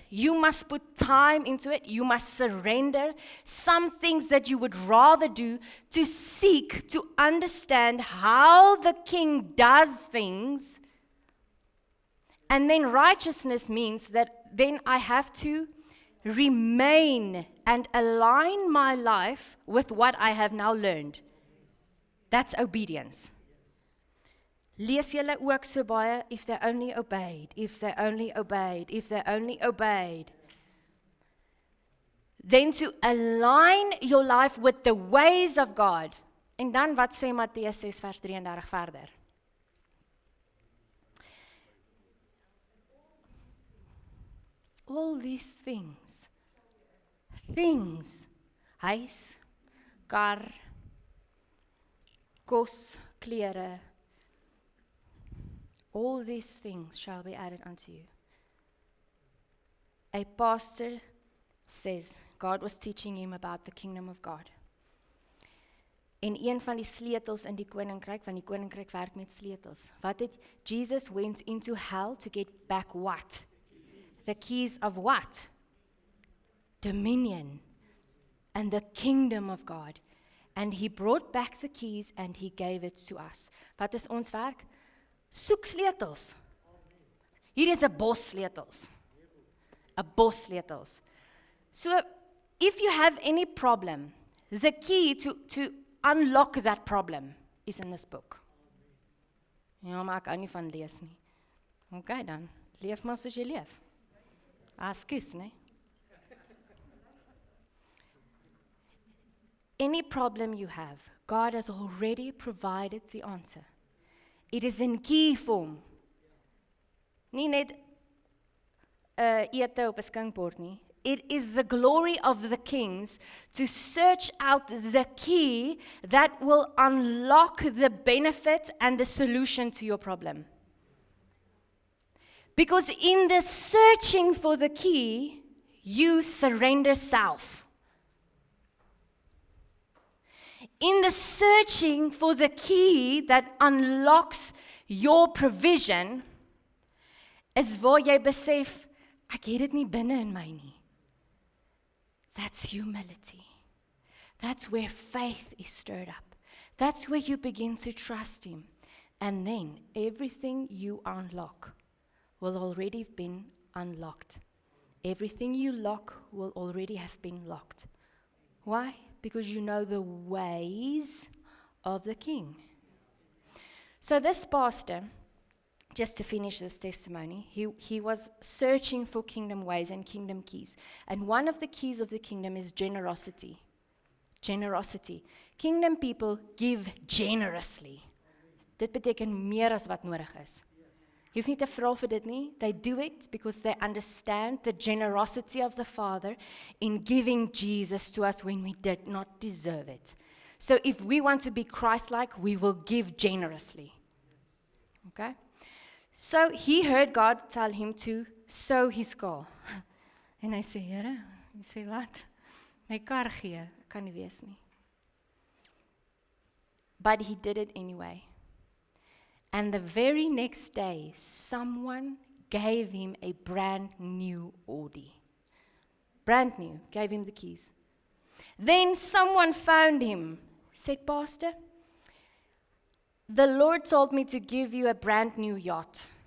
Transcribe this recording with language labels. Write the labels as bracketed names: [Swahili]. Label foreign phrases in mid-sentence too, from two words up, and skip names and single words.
[English] You must put time into it. You must surrender some things that you would rather do to seek to understand how the king does things. And then righteousness means that then I have to remain and align my life with what I have now learned. That's obedience. [Afrikaans] Lees julle ook so baie, [English] if they only obeyed, if they only obeyed, if they only obeyed. Then to align your life with the ways of God. [Afrikaans] En dan wat sê Matteus 6 vers 33 verder? [English] All these things, [Afrikaans] huis, kar, kos, klere, [English] all these things shall be added unto you. A pastor says, God was teaching him about the kingdom of God. [Afrikaans] En een van die sleutels in die koninkryk, want die koninkryk werk met sleutels. Wat het [English] Jesus went into hell to get back what? The keys of what? Dominion and the kingdom of God. And he brought back the keys and he gave it to us. [Afrikaans] Wat is ons werk? Soek sleutels. Hier is 'n bos sleutels. 'n Bos sleutels. [English] So, if you have any problem, the key to unlock that problem is in this book. [Afrikaans] Ja, maar ek hou nie van lees nie. Okay dan, leef maar soos jy leef. Askus, nee? [English] Any problem you have, God has already provided the answer. It is in key form. [Afrikaans] Nie net ete op 'n skinkbord nie. [English] It is the glory of the kings to search out the key that will unlock the benefit and the solution to your problem. Because in the searching for the key, you surrender self. In the searching for the key that unlocks your provision, [Afrikaans] is waar jy besef, ek het dit nie binne in my nie. [English] That's humility. That's where faith is stirred up. That's where you begin to trust Him. And then everything you unlock will already have been unlocked. Everything you lock will already have been locked. Why? Because you know the ways of the King. So this pastor, just to finish this testimony, he was searching for kingdom ways and kingdom keys. And one of the keys of the kingdom is generosity. Generosity. Kingdom people give generously. [Afrikaans] Dit beteken meer as wat nodig is. Jy hoef nie te vra vir dit nie. [English] They do it because they understand the generosity of the Father in giving Jesus to us when we did not deserve it. So if we want to be Christ-like, we will give generously. Okay? So he heard God tell him to sow his car. [Afrikaans] En hy sê, Here, hy sê wat? My kar gee, kan nie wees nie. [English] But he did it anyway. And the very next day, someone gave him a brand new Audi. Brand new, gave him the keys. Then someone phoned him, said, Pastor, the Lord told me to give you a brand new yacht.